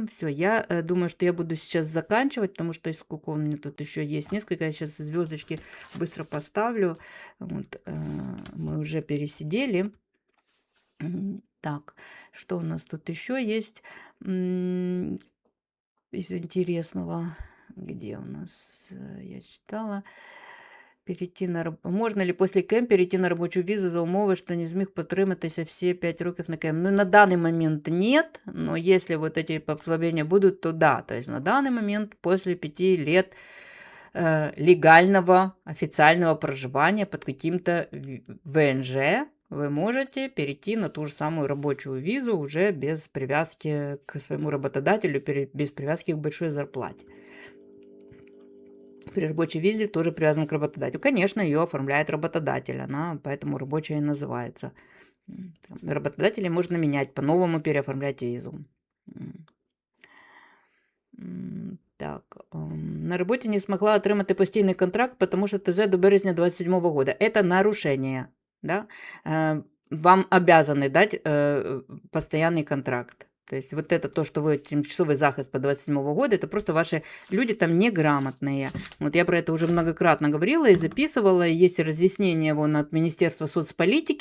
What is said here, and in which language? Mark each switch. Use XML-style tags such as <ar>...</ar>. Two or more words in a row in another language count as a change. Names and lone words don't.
<ru>Все, я думаю, что я буду сейчас заканчивать, потому что сколько у меня тут еще есть несколько. Я сейчас звездочки быстро поставлю. Вот, мы уже пересидели. Так, что у нас тут еще есть из интересного? Где у нас? Я читала.</ru> <uk>Можна ли після КЕМ перейти на робочу візу за умови, що не зміг потриматися всі 5 років на КЕМ?</uk> <ru>Ну, на данный момент нет, но если вот эти послабления будут, то да. То есть на данный момент после 5 лет легального официального проживания под каким-то ВНЖ вы можете перейти на ту же самую рабочую визу уже без привязки к своему работодателю, без привязки к большой зарплате. При рабочей визе тоже привязан к работодателю. Конечно, ее оформляет работодатель, она поэтому рабочая и называется. Работодателей можно менять, по-новому переоформлять визу.</ru> <uk>Так, на роботі не змогла отримати постійний контракт,</uk> <ru>потому что ТЗ до березня 27 года. Это нарушение, да? Вам обязаны дать постоянный контракт. То есть вот это то, что вы</ru> <uk>тимчасовый захист</uk> <ru>по 27 года, это просто ваши люди там неграмотные. Вот я про это уже многократно говорила и записывала. Есть разъяснение вон от Министерства соцполитики.</ru>